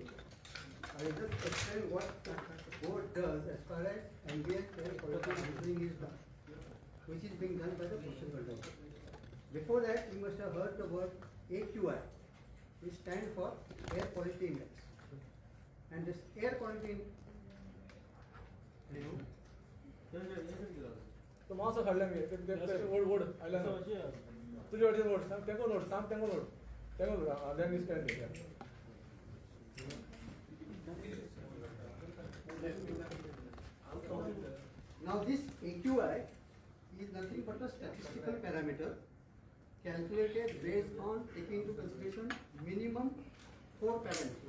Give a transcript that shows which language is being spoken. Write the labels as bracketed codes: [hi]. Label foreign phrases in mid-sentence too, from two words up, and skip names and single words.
[en] I will just explain what the board does as far as ambient air quality monitoring is done, which is being done by the pollution control. Before that, you must have heard the word AQI, which stands for Air Quality Index. And this air quality [kok] So माणसं खाल्ल्याने ओढ आयला ना तुझे वाटेन ओढ सांग तेंको ओढ [en] then we stand here. Now this AQI is nothing but a statistical parameter calculated based on taking into consideration minimum 4 parameters.